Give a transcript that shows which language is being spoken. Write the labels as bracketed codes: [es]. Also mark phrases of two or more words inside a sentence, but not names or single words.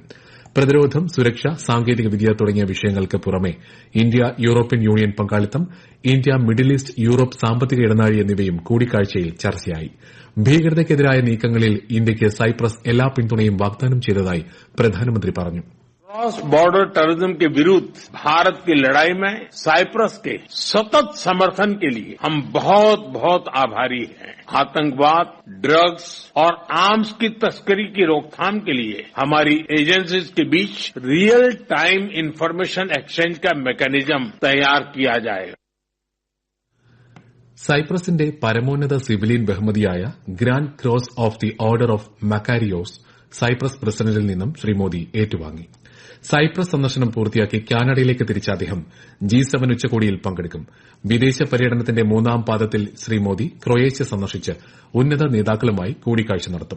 [ml] പ്രതിരോധം, സുരക്ഷ, സാങ്കേതികവിദ്യ തുടങ്ങിയ വിഷയങ്ങൾക്ക് പുറമെ ഇന്ത്യ യൂറോപ്യൻ യൂണിയൻ പങ്കാളിത്തം, ഇന്ത്യ മിഡിൽ ഈസ്റ്റ് യൂറോപ്പ് സാമ്പത്തിക ഇടനാഴി എന്നിവയും കൂടിക്കാഴ്ചയിൽ ചർച്ചയായി. ഭീകരതയ്ക്കെതിരായ നീക്കങ്ങളിൽ ഇന്ത്യയ്ക്ക് സൈപ്രസ് എല്ലാ പിന്തുണയും വാഗ്ദാനം ചെയ്തതായി പ്രധാനമന്ത്രി പറഞ്ഞു. [en] cross border terrorism [hi] के विरुद्ध भारत की लड़ाई में साइप्रस के सतत समर्थन के लिए हम बहुत बहुत आभारी हैं. आतंकवाद, ड्रग्स और आर्म्स की तस्करी की रोकथाम के लिए हमारी एजेंसीज के बीच [en] real time information exchange [hi] का मैकेनिज्म तैयार किया जाएगा. [ml] സൈപ്രസിന്റെ പരമോന്നത സിവിലിയൻ ബഹുമതിയായ ഗ്രാൻഡ് ക്രോസ് ഓഫ് ദി ഓർഡർ ഓഫ് മക്കാരിയോസ് സൈപ്രസ് പ്രസിഡന്റിൽ നിന്നും ശ്രീ മോദി ഏറ്റുവാങ്ങി. സൈപ്രസ് സന്ദർശനം പൂർത്തിയാക്കി കാനഡയിലേക്ക് തിരിച്ച അദ്ദേഹം G7 ഉച്ചകോടിയിൽ പങ്കെടുക്കും. വിദേശ പര്യടനത്തിന്റെ 3ാം പാദത്തിൽ ശ്രീ മോദി ക്രൊയേഷ്യ സന്ദർശിച്ച് ഉന്നത നേതാക്കളുമായി കൂടിക്കാഴ്ച നടത്തും.